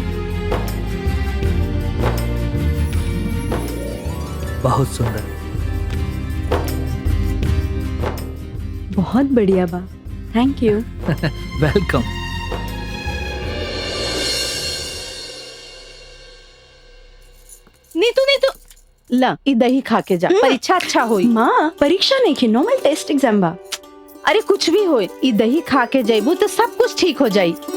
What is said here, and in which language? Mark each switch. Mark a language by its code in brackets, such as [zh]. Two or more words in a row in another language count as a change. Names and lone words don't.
[bho] बहुत सुंदर, बहुत बढ़िया बा। [en] Thank you. [bho] वेलकम। नीतू नीतू ला ई दही खा के जा, परीक्षा अच्छा होई। माँ परीक्षा नहीं की, [en] normal test exam [bho] बा। अरे कुछ भी होए, ई दही खा के जाइबू तो सब कुछ ठीक हो जाई।